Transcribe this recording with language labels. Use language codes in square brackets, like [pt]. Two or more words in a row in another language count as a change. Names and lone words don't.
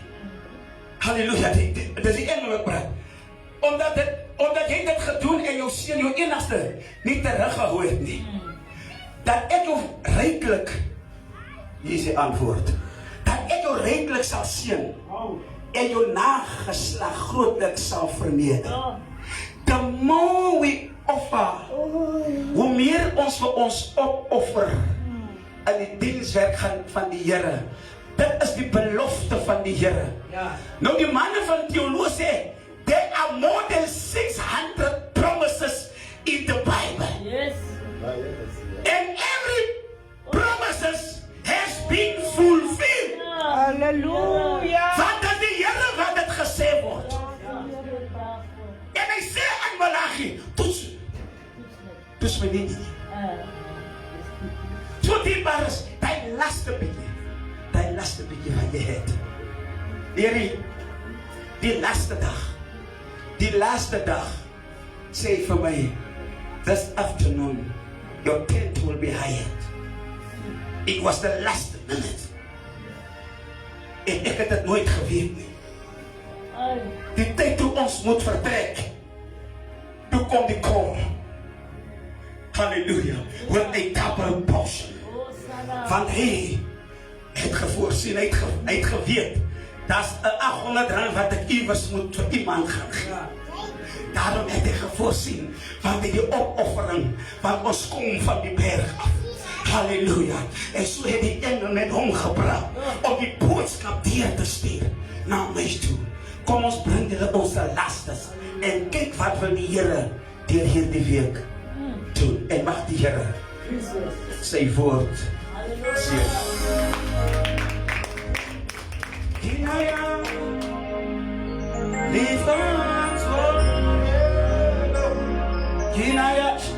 [af] Halleluja, dit is die engel wat praat. Omdat jy dit gedoen en jou seun, jou enigste, nie teruggehou het nie. Dat ek jou ryklik, hier is die antwoord, dat ek jou ryklik sal seën en jou nageslag grootlik sal verneder. [en] The more we offer, [af] hoe meer ons vir ons opoffer in die dienswerk van die Here. Dit is die belofte van die Here. Nou die manne van teologie sê, [en] there are more than 600 promises in the Bible. Yes. And every promises has been fulfilled. Hallelujah. [af] Wat is die Here wat dit gesê word? En hy sê aan Malachi, toets my nie. So dierbaar is, die laaste bietjie wat jy het. Die laaste dag, sê vir my, [en] this afternoon, your tent will be hired. It was the last minute. [af] En ek het dit nooit geweet nie. Die tyd toe ons moet vertrek, toe kom die call. [en] Halleluja, with a double portion. [af] Want hy het gevoorsien, hy het geweet, dat is 800 rand wat ek iewers moet vir iemand gaan gee. Daarom het hy gevoorsien, want hy die opoffering, want ons kom van die berg af. Halleluja. En so het die engel met hom gepraat, om die boodskap deur te stuur, na my toe. Kom ons bring hulle ons lastes, en kyk wat wil die Here deur hierdie week doen. En mag die Here sy woord sê. [en] Kinaya, lift our hands for Kinaya.